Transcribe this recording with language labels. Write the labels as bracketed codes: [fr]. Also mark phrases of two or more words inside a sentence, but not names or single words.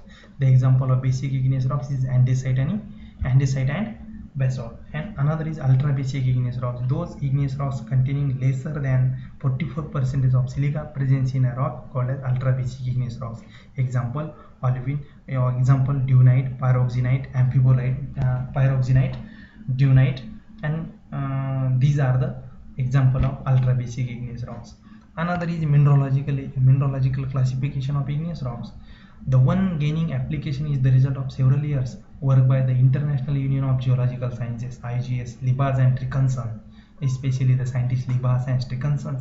[en] The example of basic igneous rocks is andesite and basalt. And another is ultra basic igneous rocks. Those igneous rocks containing lesser than 44% of silica presence in a rock called as ultra basic igneous rocks. Example, olivine. Example, dunite, pyroxenite, amphibolite, pyroxenite, dunite, and these are the example of ultra basic igneous rocks. Another is mineralogical classification of igneous rocks. The one gaining application is the result of several years work by the International Union of Geological Sciences (IGS), Libas and Trickinson, especially the scientists Libas and Trickinson.